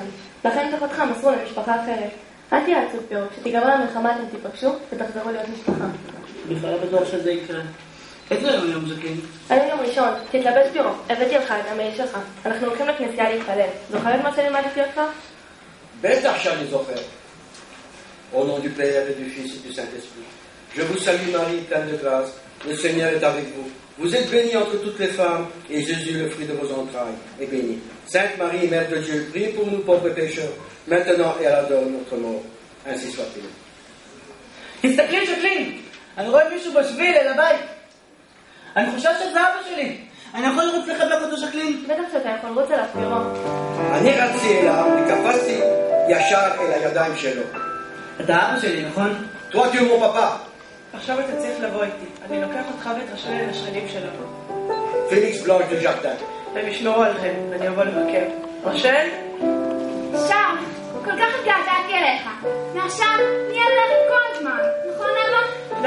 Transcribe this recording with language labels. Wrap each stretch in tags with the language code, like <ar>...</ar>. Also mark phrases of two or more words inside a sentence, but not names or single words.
<he>לכן כך אותך מסרו למשפחה אחרת. אל תהיה עצוב פירו, שתיגמר למלחמה אתם תיפגשו ותחזרו להיות משפחה. בכלל בטוח שזה יקרה. איזה יום זקין? אני יום ראשון, תתלבש פירו, הבאתי לך את המעיל שלך. אנחנו הולכים לכנסייה להתפלל. זוכר את מה שלימדתי אותך? בטח שאני זוכר.</he> <fr>Au nom du Père et du Fils et du Saint-Esprit. Je vous salue Marie, pleine de grâce. Le Seigneur est avec vous. Vous êtes bénie entre toutes les femmes, et Jésus, le fruit de vos entrailles, est béni. Sainte Marie, Mère de Dieu, priez pour nous pauvres pécheurs, maintenant et à l'heure de notre mort. Ainsi soit-il.</fr> <he>תסתכלי, שקלין! אני רואה מישהו בשביל אל הבית. אני חושב שזה אבא שלי. אני יכול לרוץ לחבק אותו, שקלין? בטח שאתה יכול לרוץ אליו פירו. אני רצתי אליו וקפצתי ישר אל הידיים שלו. אתה אבא שלי, נכון?</he> <fr>Toi, tu es mon papa.</fr> <he>עכשיו אתה צריך לבוא איתי. אני לוקח אותך ואת רשל אל השכנים שלנו. פליקס בלאנש דה ז'רטן. הם ישמרו עליכם, אני אבוא לבקר. רשל? שם, כל כך התגעגעתי אליך. ועכשיו נהיה להם כל הזמן. נכון אבא?</he>